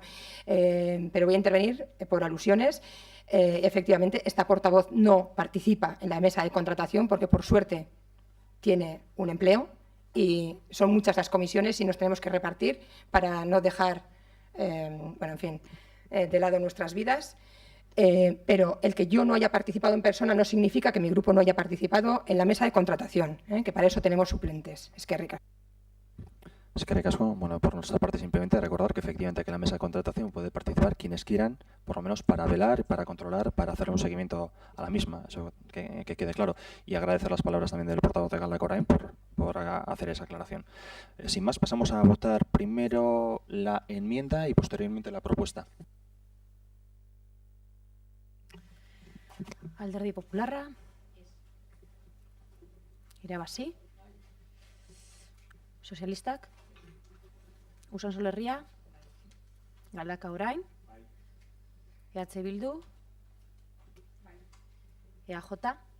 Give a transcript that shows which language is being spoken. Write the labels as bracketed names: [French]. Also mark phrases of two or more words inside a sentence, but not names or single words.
[Spanish] Pero voy a intervenir por alusiones. Efectivamente, esta portavoz no participa en la mesa de contratación porque, por suerte, tiene un empleo y son muchas las comisiones y nos tenemos que repartir para no dejar de lado nuestras vidas, pero el que yo no haya participado en persona no significa que mi grupo no haya participado en la mesa de contratación, que para eso tenemos suplentes. [Basque] Eskerrik asko. Eskerrik asko. [Spanish] Bueno, por nuestra parte simplemente recordar que efectivamente que la mesa de contratación puede participar quienes quieran, por lo menos para velar, para controlar, para hacer un seguimiento a la misma, eso que quede claro. Y agradecer las palabras también del portavoz de Galdakao Orain por hacer esa aclaración. Sin más, pasamos a votar primero la enmienda y posteriormente la propuesta. [Basque] Alderdi Popularra. Irabazi. Sozialistak. Usansolo Herria. Galdakao Orain. EH Bildu. EAJ.